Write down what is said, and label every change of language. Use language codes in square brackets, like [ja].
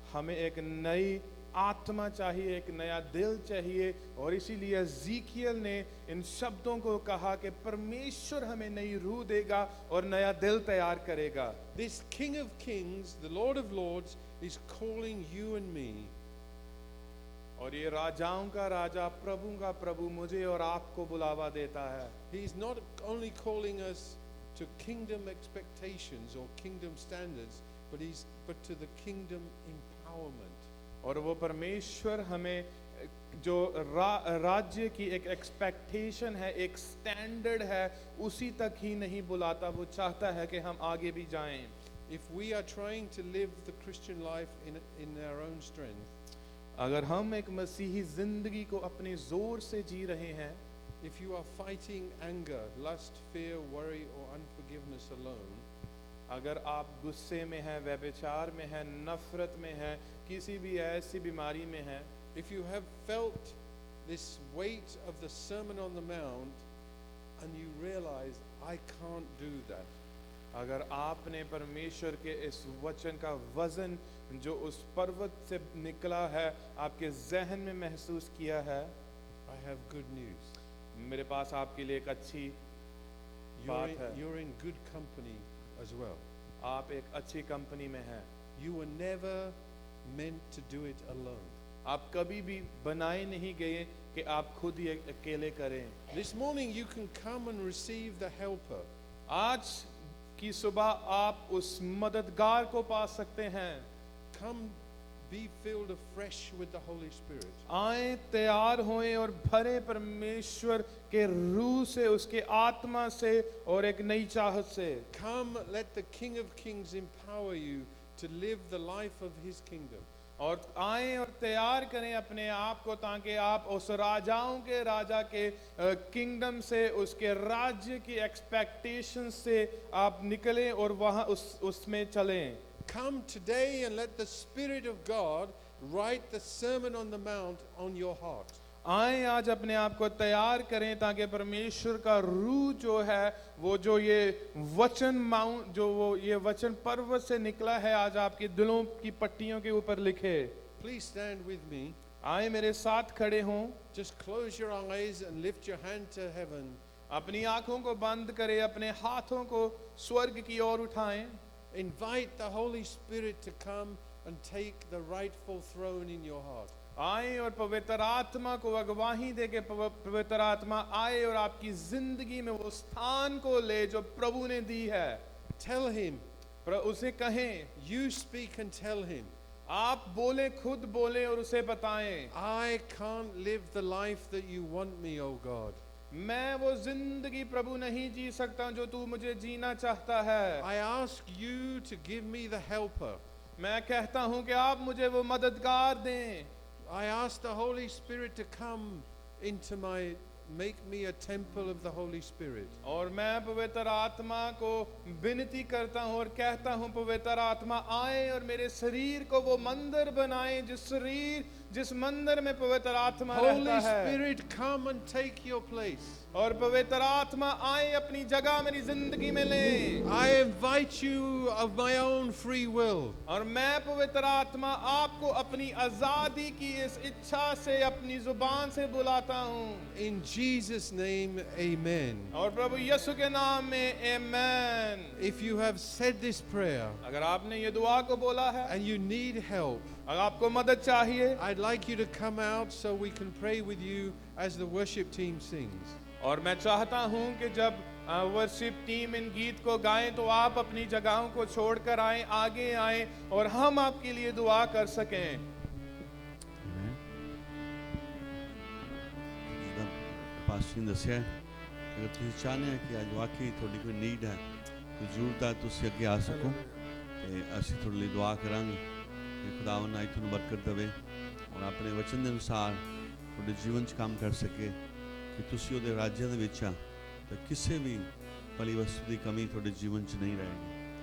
[hi] हमें एक नई आत्मा चाहिए, एक नया दिल चाहिए, और इसीलिए एज़ेकियल ने इन शब्दों को कहा कि परमेश्वर हमें नई रूह देगा और नया दिल तैयार करेगा। [en] This King of Kings, the Lord of Lords, is calling you and me. [hi] और ये राजाओं का राजा, प्रभु का प्रभु मुझे और आपको बुलावा देता है। [en] He is not only calling us to kingdom expectations or kingdom standards, but to the kingdom empowerment. [hi] और वो परमेश्वर हमें जो राज्य की एक एक्सपेक्टेशन है, एक स्टैंडर्ड है, उसी तक ही नहीं बुलाता, वो चाहता है कि हम आगे भी जाएं। [en] If we are trying to live the Christian life in our own strength, [hi] अगर हम एक मसीही जिंदगी को अपने जोर से जी रहे हैं, [en] if you are fighting anger, lust, fear, worry or unforgiveness alone, [hi] अगर आप गुस्से में हैं, व्यभिचार में हैं, नफरत में हैं, किसी भी ऐसी बीमारी में हैं, [en] if you have felt this weight of the Sermon on the Mount and you realize I can't do that, [hi] अगर आपने परमेश्वर के इस वचन का वजन जो उस पर्वत से निकला है आपके जहन में महसूस किया है, [en] I have good news. [hi] मेरे पास आपके लिए एक अच्छी बात है। [en] You're in good company as well. [hi] आप एक अच्छी कंपनी में हैं। [en] You were never meant to do it alone. [hi] आप कभी भी बनाए नहीं गए कि आप खुद ही अकेले करें। [en] This morning you can come and receive the helper. [hi] आज की सुबह आप उस मददगार को पा सकते हैं। [en] Come be filled afresh with the Holy Spirit. [hi] आए, तैयार होएं और भरे परमेश्वर के रूह से, उसके आत्मा से और एक नई चाहत से। [en] Come, let the King of Kings empower you to live the life of His kingdom. [hi] और आए और तैयार करें अपने आप को ताकि आप उस राजाओं के राजा के किंगडम से, उसके राज्य की एक्सपेक्टेशन से आप निकलें और वहाँ उसमें चलें। [en] Come today and let the Spirit of God write the Sermon on the Mount on your heart. [hi] आए आज अपने आप को तैयार करें ताकि परमेश्वर का रूह जो है वो जो ये वचन माउंट जो वो ये वचन पर्वत से निकला है आज आपके दिलों की पट्टियों के ऊपर लिखे। [en] Please stand with me. [hi] आए मेरे साथ खड़े हों, [en] Just close your eyes and lift your hand to heaven. [hi] अपनी आंखों को बंद करें, अपने हाथों को स्वर्ग की ओर उठाएं। [en] Invite the Holy Spirit to come and take the rightful throne in your heart. [hi] आए और पवित्र आत्मा को अगवाही दे के पवित्र आत्मा आए और आपकी जिंदगी में वो स्थान को ले जो प्रभु ने दी है। [en] Tell Him, [hi] उसे कहें, [en] you speak and tell Him, [hi] आप बोले, खुद बोले और उसे बताएं, [en] I can't live the life that you want me, oh God. [hi] मैं वो जिंदगी प्रभु नहीं जी सकता जो तू मुझे जीना चाहता है। [en] I ask you to give me the helper. [hi] मैं कहता हूँ कि आप मुझे वो मददगार दें। [en] I ask the Holy Spirit to come into make me a temple of the Holy Spirit. [hi] और मैं पवित्र आत्मा को विनती करता हूँ और कहता हूँ पवित्र आत्मा आए और मेरे शरीर को वो मंदिर बनाए जिस मंदिर में पवित्र आत्मा रहता [en] Holy [hi] है। [en] Spirit, come and take your place. [hi] और पवित्र आत्मा आए अपनी जगह मेरी जिंदगी में ले। [en] I invite you of my own free will. [hi] और मैं पवित्र आत्मा आपको अपनी आजादी की इस इच्छा से अपनी जुबान से बुलाता हूँ। [en] In Jesus' name, amen. [hi] और प्रभु यीशु के नाम में आमेन। [en] If you have said this prayer [hi] अगर आपने ये दुआ को बोला है, [en] and you need help, [hi] अगर आपको मदद चाहिए, [en] I'd like you to come out so we can pray with you as the worship team sings. [hi] और मैं चाहता हूं कि जब वर्शिप टीम इन गीत को गाएं तो आप अपनी जगहों को छोड़कर आएं, आगे आएं और हम आपके लिए दुआ कर सकें। [pa] ਜਿੱਦਾਂ ਪਾਸਟਰ ਨੇ ਦੱਸਿਆ, ਅਗਰ ਤੁਸੀਂ ਚਾਹੁੰਦੇ ਹੋ ਕਿ ਅੱਜ ਵਾਕਈ ਤੁਹਾਡੀ ਕੋਈ ਨੀਡ ਹੈ, ਕੋਈ ਜ਼ਰੂਰਤ ਹੈ, ਤੁਸੀਂ ਅੱਗੇ ਆ ਸਕੋ ਤੇ ਅਸੀਂ ਤੁਹਾਡੇ ਲਈ ਦੁਆ ਕਰਾਂਗੇ ਕਿ ਖੁਦਾਵੰਦ ਅੱਜ ਤੁਹਾਨੂੰ ਬਰਕਤ ਦੇਵੇ ਔਰ ਆਪਣੇ ਵਚਨ ਦੇ ਅਨੁਸਾਰ ਤੁਹਾਡੇ ਜੀਵਨ 'ਚ ਕੰਮ ਕਰ ਸਕੇ ਕਿ ਤੁਸੀਂ ਉਹਦੇ ਰਾਜ ਦੇ ਵਿੱਚ ਆ ਤੇ ਕਿਸੇ ਵੀ ਭਲੀ ਵਸਤੂ ਦੀ ਕਮੀ ਤੁਹਾਡੇ ਜੀਵਨ 'ਚ ਨਹੀਂ ਰਹੇਗੀ।